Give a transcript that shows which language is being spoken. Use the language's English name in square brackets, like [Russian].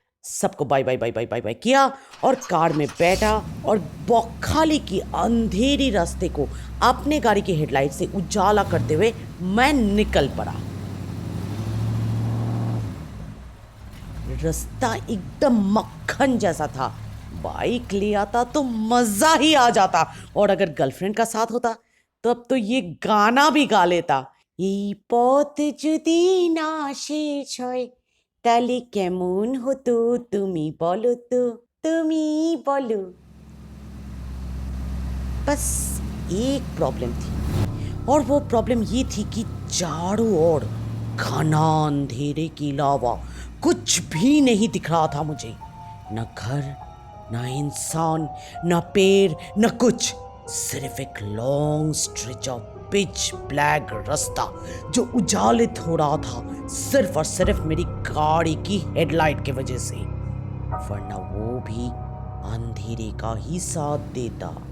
[Hindi] सबको bye bye bye bye bye bye किया और कार में बैठा और बौखाली की अंधेरी रास्ते को अपने गाड़ी की हेडलाइट से उजाला करते हुए मैं निकल पड़ा। रास्ता एकदम मक्खन जैसा था। बाइक ले आता तो मजा ही आ जाता, और अगर गर्लफ्रेंड का साथ होता तब तो ये गाना भी गा लेता। [Bangla] এই পথ যদি না শেষ হয় তাহলে কেমন হতো তুমি বলো তো, তুমি বলো। [Hindi] बस एक प्रॉब्लम थी, और वो प्रॉब्लम ये थी कि चारों ओर घना अंधेरे के अलावा कुछ भी नहीं दिख रहा था मुझे। न घर, न इंसान, न पेड़, न कुछ, सिर्फ एक [English] long stretch of pitch black [Hindi] रास्ता जो उजालित हो रहा था सिर्फ और सिर्फ मेरी गाड़ी की हेडलाइट की वजह से, वरना वो भी अंधेरे का ही साथ देता।